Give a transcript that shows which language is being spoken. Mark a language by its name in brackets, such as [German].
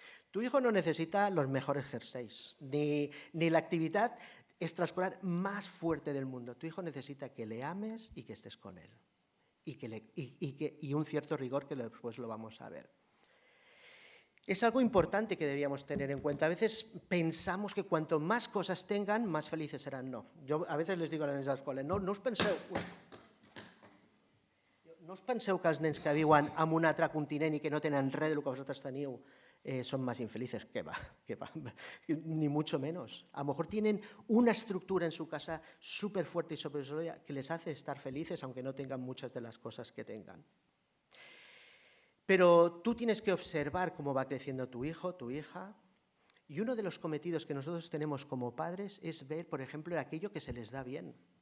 [Spanish] Tu hijo no necesita los mejores jerseys, ni la actividad extraescolar más fuerte del mundo. Tu hijo necesita que le ames y que estés con él. Y un cierto rigor que después lo vamos a ver. Es algo importante que deberíamos tener en cuenta. A veces pensamos que cuanto más cosas tengan, más felices serán. No. Yo a veces les digo a [Catalan] les nens d'escola, no us penseu que els nens que viuen en un altre continent i que no tenen res del que vosaltres teniu [Spanish] son más infelices. Que va, ni mucho menos. A lo mejor tienen una estructura en su casa súper fuerte y súper sólida que les hace estar felices, aunque no tengan muchas de las cosas que tengan. Pero tú tienes que observar cómo va creciendo tu hijo, tu hija, y uno de los cometidos que nosotros tenemos como padres es ver, por ejemplo, aquello que se les da bien.